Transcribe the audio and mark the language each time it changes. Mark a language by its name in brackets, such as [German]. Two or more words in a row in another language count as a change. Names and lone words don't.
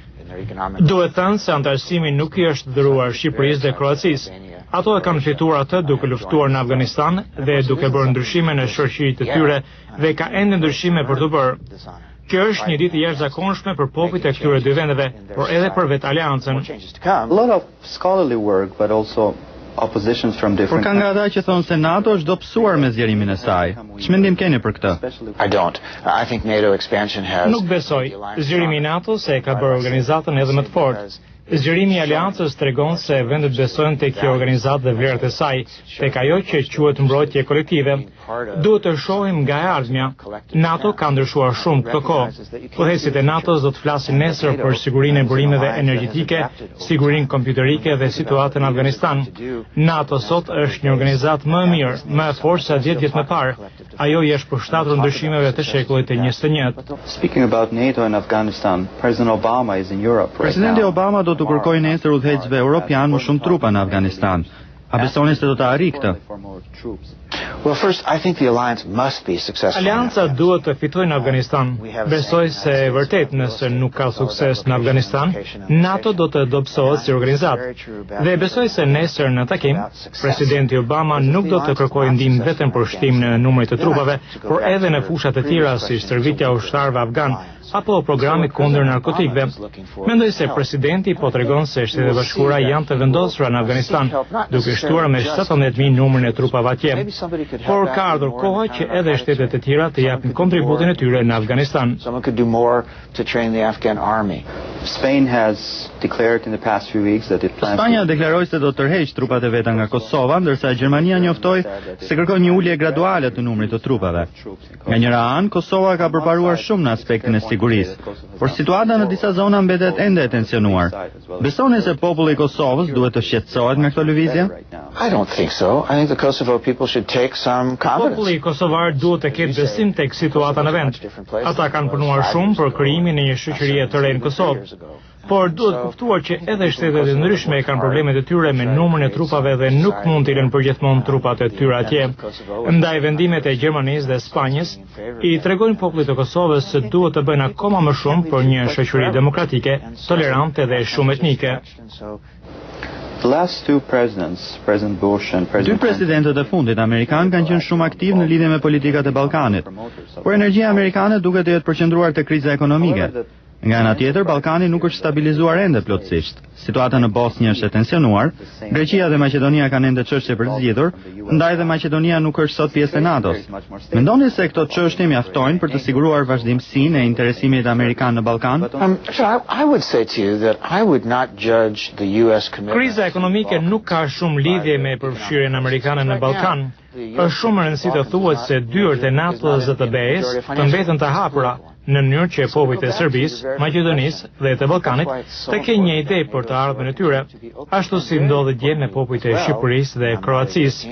[Albanian] Duhet thënë se antarësimi nuk I është dhëruar Shqipërisë dhe Kroacisë. Ato e kanë fituar atë duke luftuar në Afganistan dhe duke bërë ndryshime në shoqëritë e tyre dhe ka ende ndryshime për të bërë. Kjo është një ditë jashtëzakonshme për popujt e këtyre dy vendeve, por edhe për vetë aleancën. [English] A lot of scholarly work, but also oppositions from different. [Albanian] Por ka nga ata që thonë se NATO është dobësuar me zgjerimin e saj. Ç'mendim keni për këtë? [English] I don't. I think NATO expansion has. [Albanian] Nuk besoj. Zgjerimi I NATO-s e ka bërë organizatën edhe më të fortë. Zgjerimi I aleancës tregon se vendet besojnë tek kjo organizatë dhe vlerat e saj, tek ajo që quhet mbrojtje kolektive. Duhet të shohim nga e ardhmja. NATO ka ndryshuar shumë këtë kohë. Udhëheqësit e NATO-s do të flasin nesër për sigurinë e burimeve energjetike, sigurinë kompjuterike dhe situatën në Afganistan. NATO sot është një organizatë më e mirë, më e fortë se 10 vjet më parë. Ajo I është përshtatur ndryshimeve të shekullit të 21. [English] Speaking about NATO and Afghanistan, President Obama is in Europe right [Albanian] Presidenti [English] now. [Albanian] Obama do të kërkojë nesër udhëheqësve europian më shumë trupa në Afganistan. A besoni se do të arrijë këtë? [English] Well, first, I think the alliance must be successful. [Albanian] Alianca duhet të fitojë në Afganistan. Besoj se vërtet nëse nuk ka sukses në Afganistan, NATO do të dobësohet si organizatë. Dhe besoj se nesër në takim, presidenti Obama nuk do të kërkojë ndihmë vetëm për shtimin e numrit të trupave, por edhe në fushat e tjera si stërvitja ushtarëve afgan apo programi kundër narkotikëve. Mendoj se presidenti po tregon se Shtetet e Bashkuara janë të vendosura në Afganistan, duke shtuar me 17.000 numrin e trupave atje. Por ka ardhur koha që edhe shtetet e tjera të japin kontributin e tyre në Afganistan. [English] Someone could do more to train the Afghan army. Spain has declared in the past few weeks that it plans [Albanian] Spanja deklaroi se do të tërheqë trupat e veta nga Kosova, ndërsa Gjermania njoftoi se kërkon një ulje graduale të numrit të trupave. Nga njëra anë, Kosova ka përparuar shumë në aspektin e sigurisë, por situata në disa zona mbetet ende e tensionuar. Besoni se populli I Kosovës duhet të shqetësohet nga këtë lëvizje? [English] I don't think so. I think the Kosovo people should take some confidence. [Albanian] Populli kosovar duhet të ketë besim tek situata në vend. Ata kanë punuar shumë për krijimin e një shoqërie të re në Kosovë. Por duhet kuptuar që edhe shtetet e ndryshme kanë problemet e tyre me numrin e trupave dhe nuk mund të lënë përgjithmonë trupat e tyre atje. Ndaj vendimet e Gjermanisë dhe Spanjës I tregojnë popullit të Kosovës se duhet të bëjnë akoma më shumë për një shoqëri demokratike, tolerante dhe shumë etnike. [English] The last two presidents, President Bush and [Albanian] Dy [English] President [Albanian] presidentët e fundit amerikan kanë qenë shumë aktiv në lidhje me politikat e Ballkanit, por energjia amerikane duket të jetë përqendruar te kriza ekonomike. Nga ana tjetër, Ballkani nuk është stabilizuar ende plotësisht. Situata në Bosnjë është e tensionuar, Greqia dhe Maqedonia kanë ende çështje për zgjidhur, ndaj dhe Maqedonia nuk është sot pjesë e NATO-s. Mendoni se këto çështje mjaftojnë për të siguruar vazhdimsinë e interesimit amerikan në Ballkan? [English] I would say to you that I would not judge the US commitment. [Albanian] Kriza ekonomike nuk ka shumë lidhje me përfshirjen amerikane në Ballkan. Është shumë e rëndësishme të thuhet se dyert e NATO-s dhe të BE-s të mbeten të hapura, në mënyrë që popujt e Serbisë, Maqedonisë dhe të Ballkanit të kenë një ide për të ardhmen e tyre, ashtu si ndodhet dje me popujt e Shqipërisë dhe Kroacisë.